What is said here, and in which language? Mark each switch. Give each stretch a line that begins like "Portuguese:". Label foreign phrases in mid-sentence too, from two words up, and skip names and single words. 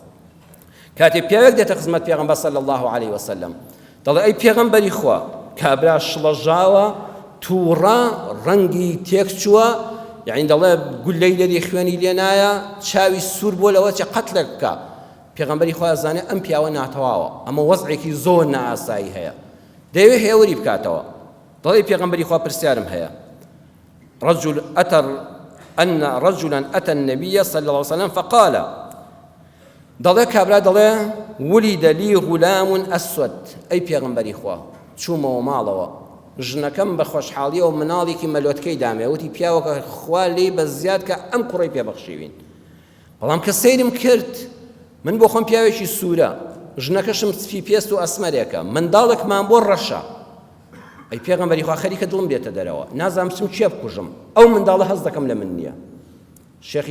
Central Kurdish: کاتێ پیاوێک دێتە خزمەت پێغەمبەر
Arabic: صلی الله علیه وسلم
Central Kurdish: دەڵێ ئەی پێغەمبەری خوا کابرا شڵەژاوە تووڕە ڕەنگی تێک چووە یعنی دەڵێ گولەی لێری خوێنی لێ نایە چاوی سوور بۆ لەوە چێ قەتلێک بکە پێغەمبەری خوا زانێ ئەم پیاوە ناتەواوە ئەمە وەزعێکی زۆر نائاسایی هەیە دەیەوێ هێوری بکاتەوە دەڵێ پێغەمبەری خوا پرسیارم هەیە
Arabic: رجلا أتى النبي صلى الله عليه وسلم فقال
Central Kurdish: دەڵێ کابرا دەڵێ
Arabic: ولد لي غلام أسود
Central Kurdish: ئەی پێغەمبەری خوا چوومەوە ماڵەوە ژنەکەم بە خۆشحاڵیەوە مناڵێکی مەلۆتکەی دامێ وتی پیاوەکە خوا لێی بە زیاد کە ئەم کوڕی پێبەخشیوین بەڵام کە سەیرم کرد من بۆ خۆم پیاوێکی سوورە ژنەکەشم سپی پێست و ئەسمەرێکە منداڵێکمان بۆ ڕەشە ئەی پێغەمبەری خوا خەریکە دڵم دێتە دەرەوە نازانم چم چێ بکوژم ئەو منداڵە هەست دەکەم لە من نییە شێخی